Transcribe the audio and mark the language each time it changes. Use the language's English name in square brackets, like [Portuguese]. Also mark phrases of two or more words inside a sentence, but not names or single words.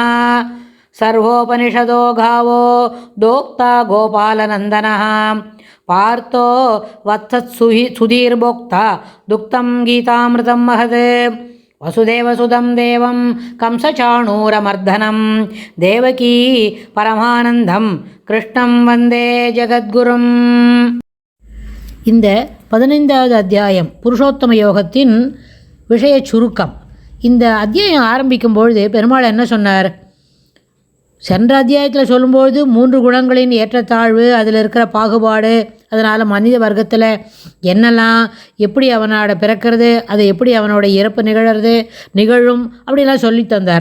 [Sanskrit] सर्वोपनिषदो गावो दोक्ता गोपालनन्दनः पार्थो वत्सत्सुधीर्भोक्ता दुक्तं गीतामृतं महत्। वसुदेवसुतं देवं कंसचाणूरमर्दनं देवकी परमानन्दं कृष्णं वन्दे जगद्गुरुम्। [Tamil] இந்த 15வது அத்தியாயம் புருஷோத்தம யோகத்தின் விஷய சுருக்கம். இந்த அத்தியாயம் ஆரம்பிக்கும் பொழுது பெருமாள் என்ன சொன்னார்? சென்ற அத்தியாயத்தில் சொல்லும்பொழுது 3 குணங்களின் ஏற்றத்தாழ்வு, அதில் இருக்கிற பாகுபாடு, அதனால் மனித வர்க்கத்தில் என்னெல்லாம் எப்படி அவனோட பிறக்கிறது, அது எப்படி அவனோட இறப்பு நிகழும் அப்படிலாம் சொல்லி தந்தார்.